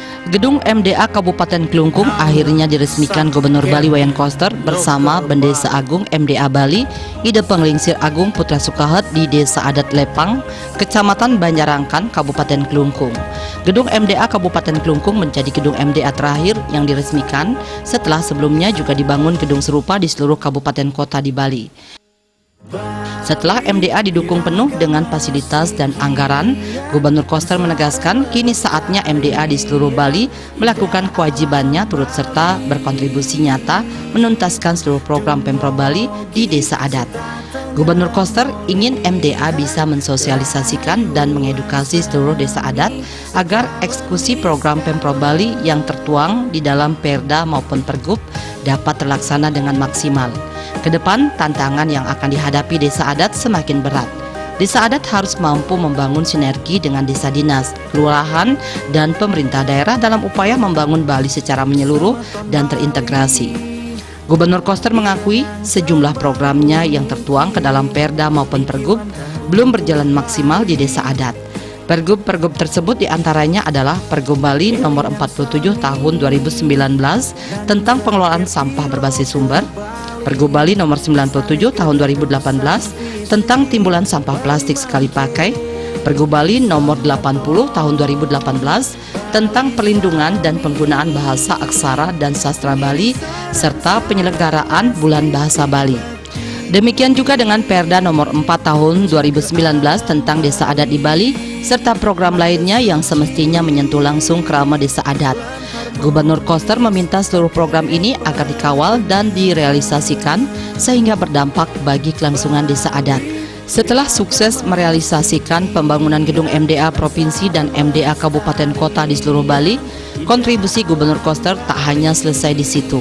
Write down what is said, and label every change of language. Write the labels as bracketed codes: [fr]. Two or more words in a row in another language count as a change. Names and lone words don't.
[id] Gedung MDA Kabupaten Klungkung akhirnya diresmikan Gubernur Bali Wayan Koster bersama Bendesa Agung MDA Bali, Ide Penglingsir Agung Putra Sukahat di Desa Adat Lepang, Kecamatan Banjarangkan, Kabupaten Klungkung. Gedung MDA Kabupaten Klungkung menjadi gedung MDA terakhir yang diresmikan setelah sebelumnya juga dibangun gedung serupa di seluruh kabupaten kota di Bali. Setelah MDA didukung penuh dengan fasilitas dan anggaran, Gubernur Koster menegaskan kini saatnya MDA di seluruh Bali melakukan kewajibannya turut serta berkontribusi nyata menuntaskan seluruh program Pemprov Bali di desa adat. Gubernur Koster ingin MDA bisa mensosialisasikan dan mengedukasi seluruh desa adat agar eksekusi program Pemprov Bali yang tertuang di dalam Perda maupun Pergub dapat terlaksana dengan maksimal. Kedepan, tantangan yang akan dihadapi desa adat semakin berat. Desa adat harus mampu membangun sinergi dengan desa dinas, kelurahan, dan pemerintah daerah dalam upaya membangun Bali secara menyeluruh dan terintegrasi. Gubernur Koster mengakui sejumlah programnya yang tertuang ke dalam Perda maupun Pergub belum berjalan maksimal di desa adat. Pergub-pergub tersebut diantaranya adalah Pergub Bali nomor 47 tahun 2019 tentang pengelolaan sampah berbasis sumber, Pergub Bali nomor 97 tahun 2018 tentang timbulan sampah plastik sekali pakai, Pergub Bali nomor 80 tahun 2018 tentang perlindungan dan penggunaan bahasa aksara dan sastra Bali serta penyelenggaraan Bulan Bahasa Bali. Demikian juga dengan Perda nomor 4 tahun 2019 tentang desa adat di Bali serta program lainnya yang semestinya menyentuh langsung kerama desa adat. Gubernur Koster meminta seluruh program ini agar dikawal dan direalisasikan sehingga berdampak bagi kelangsungan desa adat. Setelah sukses merealisasikan pembangunan gedung MDA Provinsi dan MDA Kabupaten Kota di seluruh Bali, kontribusi Gubernur Koster tak hanya selesai di situ.